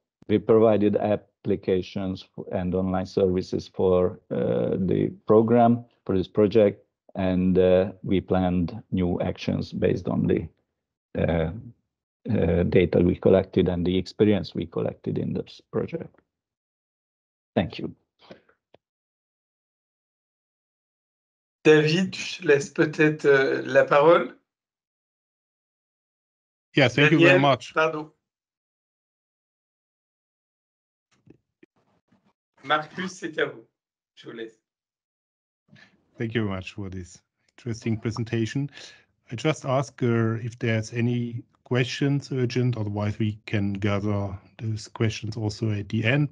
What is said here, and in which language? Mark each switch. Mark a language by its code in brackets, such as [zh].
[en] We provided applications and online services for the program, for this project, and we planned new actions based on the data we collected and the experience we collected in this project. Thank you. [fr] David, je laisse peut-être la parole. [en] Yeah, thank you very much. [fr] Pardon. Marcus, c'est à vous. Je vous laisse. [en] Thank you very much for this interesting presentation. I just ask if there's any questions urgent, otherwise we can gather those questions also at the end.